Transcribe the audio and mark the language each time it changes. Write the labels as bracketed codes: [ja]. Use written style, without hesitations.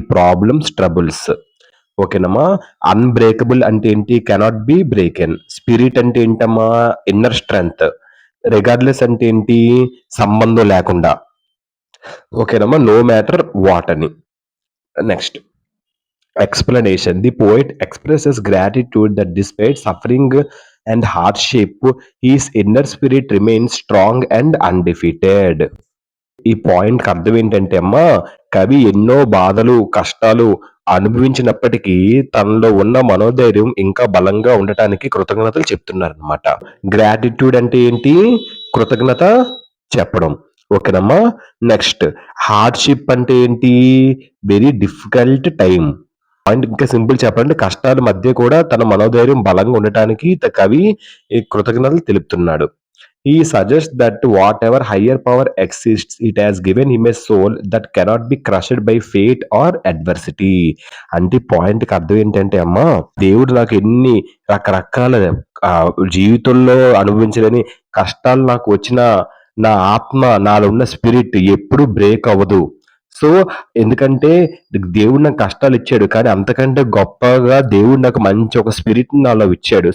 [te] Problems, troubles. ఓకేనమ్మా. Unbreakable అంటే ఏంటి? [en] Cannot be broken. [te] స్పిరిట్ అంటే ఏంటమ్మా? Inner strength. రిగార్డ్‌లెస్ అంటే ఏంటి? సంబంధం లేకుండా. ఓకేనమ్మా. [en] No matter what అని. Next explanation. The poet expresses gratitude that despite suffering and hardship, his inner spirit remains strong and undefeated. [te] ఈ పాయింట్‌కి అర్థం ఏంటంటే అమ్మా, కవి ఎన్నో బాధలు, కష్టాలు అనుభవించినప్పటికీ తనలో ఉన్న మనోధైర్యం ఇంకా బలంగా ఉండటానికి కృతజ్ఞతలు చెప్తున్నారనమాట. గ్రాటిట్యూడ్ అంటే ఏంటి? కృతజ్ఞత చెప్పడం. ఓకేనమ్మా. నెక్స్ట్ హార్డ్‌షిప్ అంటే ఏంటి? [en] Very difficult time. [te] పాయింట్ ఇంకా సింపుల్ చెప్పాలంటే కష్టాల మధ్య కూడా తన మనోధైర్యం బలంగా ఉండటానికి కవి ఈ కృతజ్ఞతలు తెలుపుతున్నాడు. [en] He suggests that whatever higher power exists, it has given him a soul that cannot be crushed by fate or adversity. [te] అంటే పాయింట్‌కి అర్థం ఏంటంటే అమ్మా, దేవుడు నాకు ఎన్ని రకరకాల జీవితంలో అనుభవించలేని కష్టాలు నాకు వచ్చినా, నా ఆత్మ నాలో ఉన్న స్పిరిట్ ఎప్పుడు బ్రేక్ అవ్వదు. సో, ఎందుకంటే దేవుడు నాకు కష్టాలిచ్చాడు. కానీ అంతకంటే గొప్పగా దేవుడు నాకు మంచి ఒక స్పిరిట్‌ని నాలో ఇచ్చాడు.